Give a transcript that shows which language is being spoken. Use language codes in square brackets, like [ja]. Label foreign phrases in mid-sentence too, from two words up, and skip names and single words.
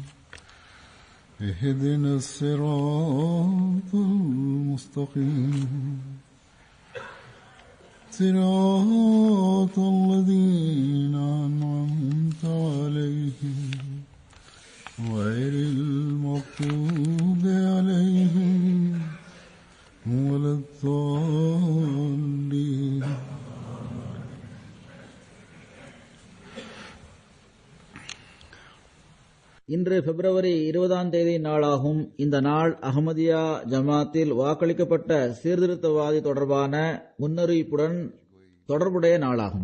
[ar] اهدنا الصراط المستقيم صراط الذين أنعمت عليهم غير المغضوب عليهم ولا الضالين. [ta] இன்று பிப்ரவரி 20 நாளாகும். இந்த நாள் அஹமதியா ஜமாத்தில் வாக்களிக்கப்பட்ட சீர்திருத்தவாதி தொடர்பான முன்னறிவிப்புடன் தொடர்புடைய நாளாகும்.